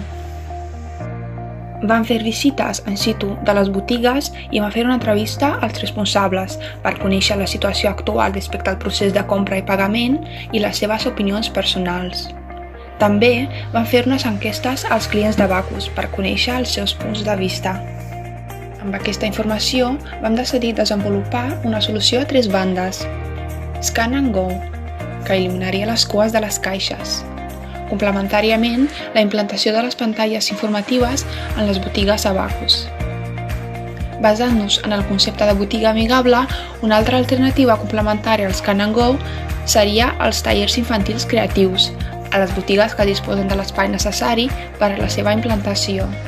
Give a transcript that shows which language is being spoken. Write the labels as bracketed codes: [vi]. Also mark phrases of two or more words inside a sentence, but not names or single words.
[ca] Vam fer visites [la] in situ [ca] de les botigues i vam fer una entrevista als responsables per conèixer la situació actual respecte al procés de compra i pagament i les seves opinions personals. També vam fer unes enquestes als clients de Bacus per conèixer els seus punts de vista. Amb aquesta informació vam decidir desenvolupar una solució a 3 bandes. Scan and Go, que eliminaria les cues de les caixes. Complementàriament, la implantació de les pantalles informatives en les botigues a Bacus. Basant-nos en el concepte de botiga amigable, una altra alternativa complementària al Scan and Go seria els tallers infantils creatius, a les botigues que disposen de l'espai necessari per a la seva implantació.